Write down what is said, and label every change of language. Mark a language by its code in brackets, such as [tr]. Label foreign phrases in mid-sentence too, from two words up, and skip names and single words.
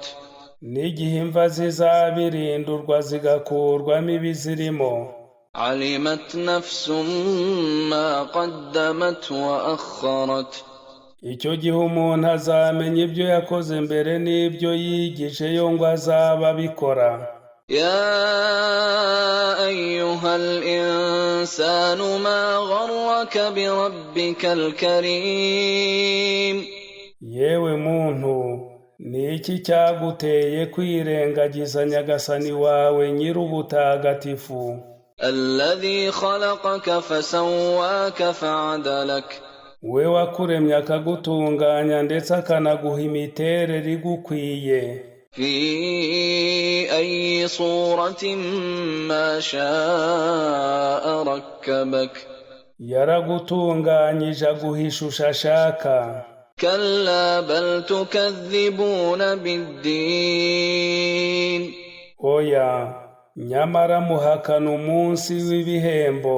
[rw] n'igihe imva zizabirindurwa zigakurwamo ibizirimo. [ar] علمت نفس ما قدمت وأخرت, [rw] icyo gihe umuntu azamenya ibyo yakoze mbere n'ibyo yigijeyo ngo azaba abikora. [ar] يا أيها الإنسان ما غرك بربك الكريم, [rw] yewe muntu, ni iki cyaguteye kwirengagiza nyagasani wawe nyir'ubutagatifu? [ar] الذي خلقك فسواك فعدلك, [rw] we wakuremye akagutunganya ndetse akanaguha imiterere igukwiye. [ar] في أي صورة ما شاء ركبك, [rw] yaragutunganyije aguha ishusho ashaka. [ar] كلا بل تكذبون بالدين, [rw] oya, nyamara muhakana umunsi w'ibihembo.